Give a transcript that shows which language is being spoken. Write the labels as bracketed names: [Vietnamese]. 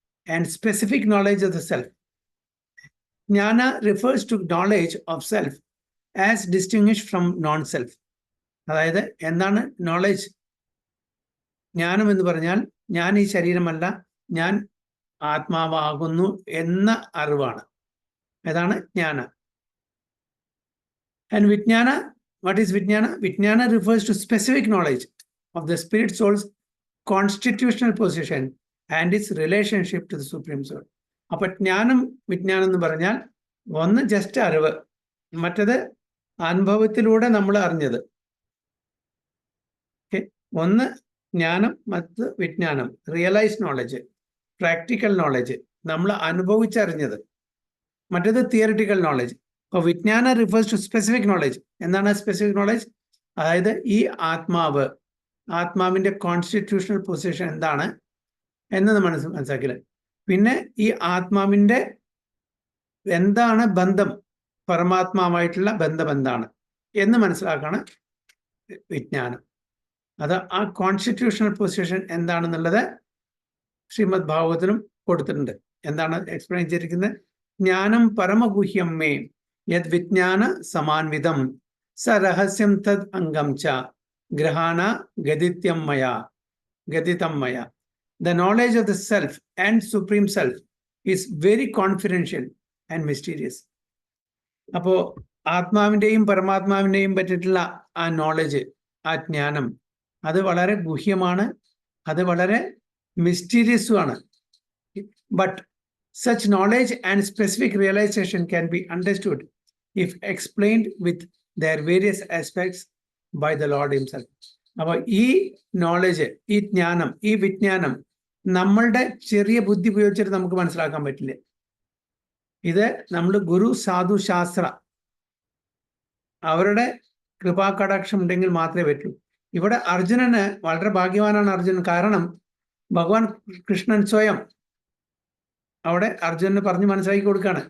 [English] And specific knowledge of the self. Jnana refers to knowledge of self as distinguished from non self. [Malayalam] അതായത് എന്താണ് knowledge? ജ്ഞാനം എന്ന് പറഞ്ഞാൽ ഞാൻ ഈ ശരീരമല്ല, ഞാൻ ആത്മാവാകുന്നു എന്ന അറിവാണ്. ഏതാണ് ജ്ഞാന? [English] And vijnana, what is vijnana? Vijnana refers to specific knowledge of the spirit soul's constitutional position and its relationship to the supreme soul. [Malayalam] അപ്പൊ ജ്ഞാനം, വിജ്ഞാനം എന്ന് പറഞ്ഞാൽ ഒന്ന് ജസ്റ്റ് അറിവ്, മറ്റത് അനുഭവത്തിലൂടെ നമ്മൾ അറിഞ്ഞത്. ഓക്കെ, ഒന്ന് ജ്ഞാനം, മറ്റ് വിജ്ഞാനം, റിയലൈസ് നോളജ്, പ്രാക്ടിക്കൽ നോളജ്, നമ്മൾ അനുഭവിച്ചറിഞ്ഞത്. [English] മറ്റേത് theoretical knowledge. അപ്പോൾ vijnana refers to specific knowledge. [Malayalam] എന്താണ് സ്പെസിഫിക് നോളജ്? അതായത് ഈ ആത്മാവ്, ആത്മാവിൻ്റെ കോൺസ്റ്റിറ്റ്യൂഷണൽ പൊസിഷൻ എന്താണ് എന്നത് മനസ്സിലാക്കില്ല. പിന്നെ ഈ ആത്മാവിൻ്റെ എന്താണ് ബന്ധം, പരമാത്മാവായിട്ടുള്ള ബന്ധം എന്താണ് എന്ന് മനസ്സിലാക്കാണ് വിജ്ഞാനം. അത് ആ കോൺസ്റ്റിറ്റ്യൂഷണൽ പൊസിഷൻ എന്താണെന്നുള്ളത് ശ്രീമദ് ഭാഗവതത്തിലും കൊടുത്തിട്ടുണ്ട്. എന്താണ് എക്സ്പ്ലെയിൻ ചെയ്തിരിക്കുന്നത്? [Sanskrit] ജ്ഞാനം പരമഗുഹ്യം മേ യത് വിജ്ഞാന സമാൻവിധം സ രഹസ്യം തദ് അംഗം ച ഗ്രഹാണ ഗതിത്യം മയ. [English] The knowledge of the self and supreme self is very confidential and mysterious. [Malayalam] അപ്പോൾ ആത്മാവിൻ്റെയും പരമാത്മാവിൻ്റെയും പറ്റിയിട്ടുള്ള ആ നോളജ്, ആ ജ്ഞാനം, അത് വളരെ ഗുഹ്യമാണ്, അത് വളരെ മിസ്റ്റീരിയസുമാണ്. [English] But such knowledge and specific realization can be understood if explained with their various aspects by the Lord himself. [Malayalam] അപ്പൊ ഈ നോളജ്, ഈ ജ്ഞാനം, ഈ വിജ്ഞാനം നമ്മളുടെ ചെറിയ ബുദ്ധി ഉപയോഗിച്ചിട്ട് നമുക്ക് മനസ്സിലാക്കാൻ പറ്റില്ല. ഇത് നമ്മൾ ഗുരു, സാധു, ശാസ്ത്ര അവരുടെ കൃപാകടാക്ഷം ഉണ്ടെങ്കിൽ മാത്രമേ പറ്റൂ. ഇവിടെ അർജുനന് വളരെ ഭാഗ്യവാനാണ് അർജുനൻ. കാരണം ഭഗവാൻ കൃഷ്ണൻ സ്വയം അവിടെ അർജുനന് പറഞ്ഞ് മനസ്സിലാക്കി കൊടുക്കുകയാണ്.